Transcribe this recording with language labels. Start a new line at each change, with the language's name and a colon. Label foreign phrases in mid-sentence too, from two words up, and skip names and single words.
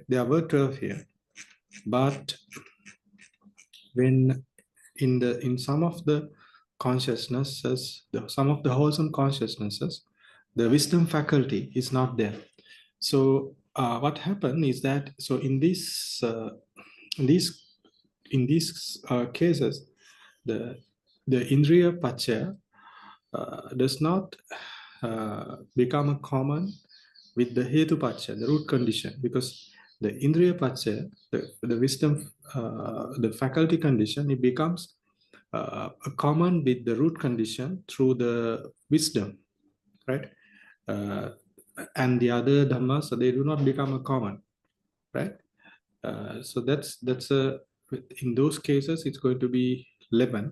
English: There were 12 here, but when in some of the consciousnesses, some of the wholesome consciousnesses, the wisdom faculty is not there. So what happened is that, so in these cases, the
Pali: indriya paccaya
English: does not become a common with the
Pali: hetu paccaya,
English: the root condition, because the
Pali: indriya paccaya,
English: the wisdom, the faculty condition, it becomes a common with the root condition through the wisdom, right? And the other dhammas, so they do not become a common, right? So that's a, in those cases, it's going to be 11.